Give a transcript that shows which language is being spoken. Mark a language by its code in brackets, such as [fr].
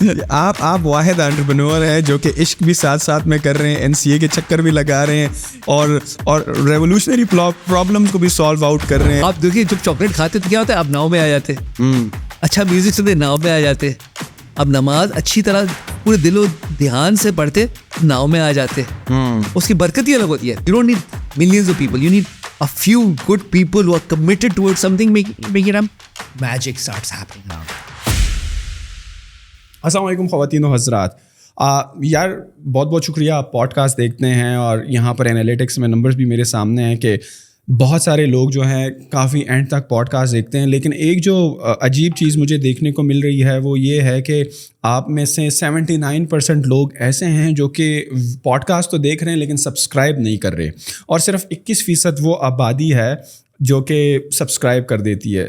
[ur] آپ واحد انٹرپرینور ہیں جو کہ عشق بھی ساتھ ساتھ میں کر رہے ہیں, NCA کے چکر بھی لگا رہے ہیں اور ریولیوشنری پرابلمس کو بھی سالو آؤٹ کر رہے ہیں. آپ دیکھیے جب چاکلیٹ کھاتے تو کیا ہوتا ہے, آپ ناؤ میں آ جاتے, اچھا میوزک سنتے ناؤ میں آ جاتے, اب نماز اچھی طرح پورے دل و دھیان سے پڑھتے ناؤ میں آ جاتے. اس کی برکت ہی الگ ہوتی ہے. [en] You don't need millions of people, you need a few good people who are committed towards something, make it happen. Magic starts happening now. [ur] السلام علیکم خواتین و حضرات. یار بہت بہت شکریہ, آپ پوڈ کاسٹ دیکھتے ہیں اور یہاں پر انالیٹکس میں نمبرز بھی میرے سامنے ہیں کہ بہت سارے لوگ جو ہیں کافی اینڈ تک پوڈ کاسٹ دیکھتے ہیں. لیکن ایک جو عجیب چیز مجھے دیکھنے کو مل رہی ہے وہ یہ ہے کہ آپ میں سے 79% لوگ ایسے ہیں جو کہ پوڈ کاسٹ تو دیکھ رہے ہیں لیکن سبسکرائب نہیں کر رہے, اور صرف 21% وہ آبادی ہے جو کہ سبسکرائب کر دیتی ہے.